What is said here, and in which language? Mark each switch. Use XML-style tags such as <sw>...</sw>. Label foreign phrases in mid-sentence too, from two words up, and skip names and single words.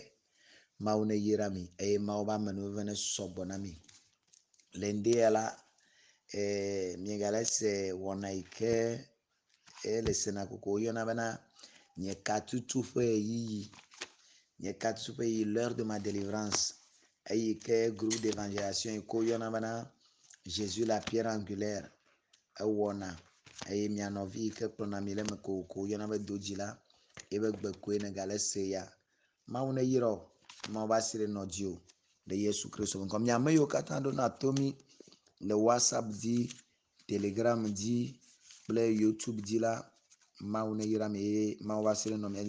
<ee>Mawu ne yira mi eye mawu ƒe amenuveve ne sɔgbɔ na mi. Le ŋde ya la, miegale se wɔna yi ke le sena koko woyɔna bena nye katutu ƒe ɣeyiɣi. Nye katutu ƒe ɣeyiɣi,</ee> <fr>l'heure de ma délivrance.</fr> <ee>Eyi ke</ee> <fr>groupe d'évangélisation</fr> <ee>yi ke woyɔna bena Jésus la pierre angulaire ewɔna eye mia nɔvi yi ke kplɔna mi le eme kokoko woyɔna be dodzi la ebe gbekoe ne gale se ya. Mawu ne yira o, mawu ƒe asi nɔ dzi o le Yesu Kristo ŋkɔ. Mi ame yiwo katã ɖona to mi le WhatsApp dzi, Telegram dzi kple YouTube dzi la, mawu ne yira mi eye mawu ƒe asi nɔ mia dzi.</ee>